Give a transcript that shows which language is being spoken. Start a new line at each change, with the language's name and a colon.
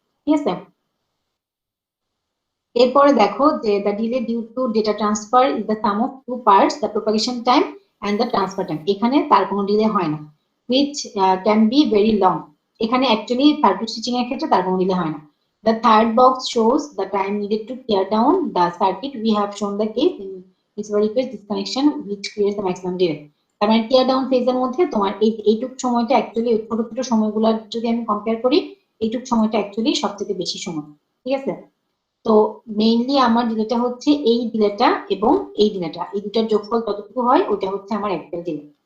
Bangla: ঠিক আছে, এরপরে দেখো যে
English: the delay due to data transfer is the sum of two parts, the propagation time and the transfer time,
Bangla: এখানে তার কোনো ডিলে হয় না,
English: which can be very long,
Bangla: এখানে অ্যাকচুয়ালি সার্কিট সুইচিং এর ক্ষেত্রে তার কোনো ডিলে হয় না।
English: The third box shows the time needed to tear down the circuit. We have shown the case in which we request disconnection which creates the maximum delay.
Bangla: তার মানে টিয়ার down ফেজের মধ্যে তোমার এইটুক সময়টা অ্যাকচুয়ালি ছোট ছোট সময়গুলো যদি আমি কম্পেয়ার করি, এইটুক সময়টা অ্যাকচুয়ালি সবচেয়ে বেশি সময়। ঠিক আছে, তো মেইনলি আমার ডিলেটা হচ্ছে এই ডিলেটা এবং এই ডিলেটা, এই দুটার যোগফল কতটুকু হয় ওটা হচ্ছে আমার অ্যাকচুয়াল ডিলে।